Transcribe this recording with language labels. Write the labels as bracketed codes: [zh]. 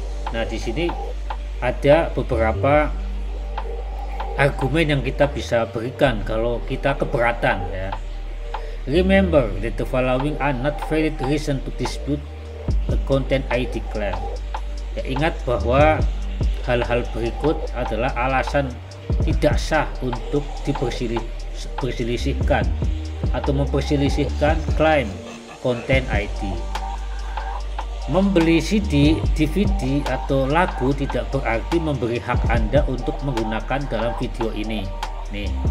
[id] Nah, di sini ada beberapa argumen yang kita bisa berikan kalau kita keberatan ya. [en] Remember that the following are not valid reason to dispute the content ID claim. [id] Ya, ingat bahwa hal-hal berikut adalah alasan tidak sah untuk diperselisihkan atau memperselisihkan klaim konten ID. Membeli CD, DVD atau lagu tidak berarti memberi hak Anda untuk menggunakan dalam video ini. Nih.